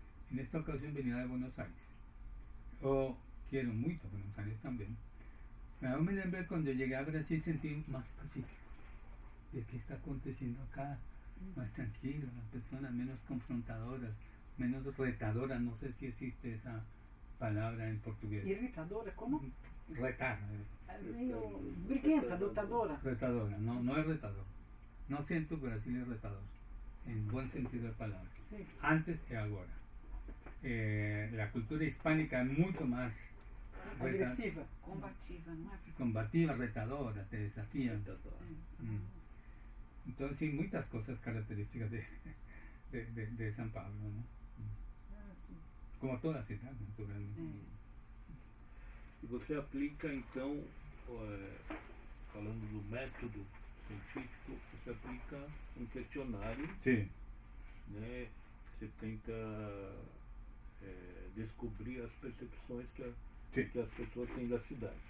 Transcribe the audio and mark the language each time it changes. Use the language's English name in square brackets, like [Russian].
[Spanish] En esta ocasión venía de Buenos Aires. Yo quiero mucho Buenos Aires también. Pero me lembro que cuando llegué a Brasil sentí más pacífico. De qué está aconteciendo acá, más tranquilo, las personas menos confrontadoras, menos retadoras, no sé si existe esa palabra en portugués. [Portuguese] Irritadora, como? [Spanish] Retar. [Portuguese] Meio briguenta, lutadora. [Spanish] Retadora, no es retador. No siento que Brasil es retador, en buen sentido de palabra. Sí. Antes y ahora. La cultura hispánica es mucho más [Portuguese] Agressiva. Combativa, não é? [Spanish] combativa, retadora, te desafía. Retadora. Entonces, sí, muchas cosas características de San Pablo, ¿no? [Portuguese] Ah, sim. [Spanish] Como toda ciudad, naturalmente. [Portuguese] E você aplica, então, falando do método científico, você aplica um questionário, [Spanish] Sí, [Portuguese] né? Você tenta descobrir as percepções que as pessoas têm da cidade.